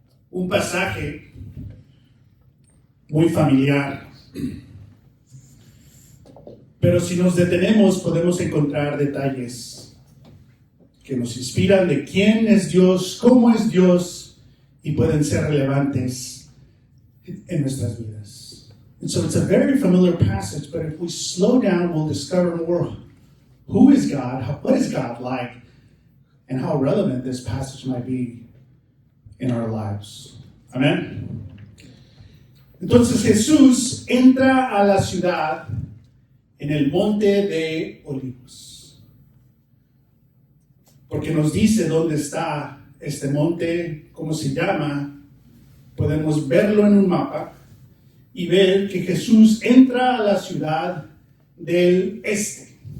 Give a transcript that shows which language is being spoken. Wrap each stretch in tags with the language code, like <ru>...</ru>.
<es>Un pasaje muy familiar. Pero si nos detenemos podemos encontrar detalles que nos inspiran de quién es Dios, cómo es Dios y pueden ser relevantes en nuestras vidas.</es> <en>And so it's a very familiar passage, but if we slow down, we'll discover more who is God, what is God like, and how relevant this passage might be in our lives. Amen.</en> <es>Entonces Jesús entra a la ciudad en el monte de Olivos. Porque nos dice dónde está este monte, cómo se llama. Podemos verlo en un mapa y ver que Jesús entra a la ciudad del este.</es>